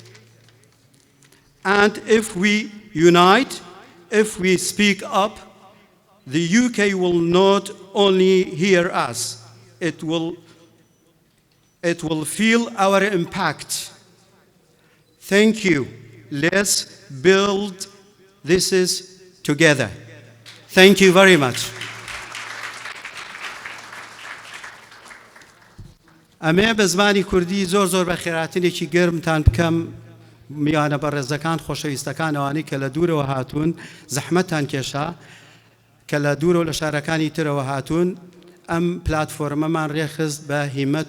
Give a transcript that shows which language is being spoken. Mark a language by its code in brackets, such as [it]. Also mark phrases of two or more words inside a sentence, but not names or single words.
[en] And if we unite, if we speak up, the UK will not only hear us, it will feel our impact. Thank you. Let's build this together. Thank you very much. [ckb] ئەمێ بە زمانی کوردی زۆر بە خێراتنێکی گەرمتان بکەم میوانە بەڕێزەکان خۆشەویستەکان ئەوانەی کە لە دوورەوە هاتوون زەحمەتان کێشا کە لە دوورەوە لە شارەکانی ترەوە هاتوون ئەم پلاتفۆرمەمان ڕێخست بە هیمەت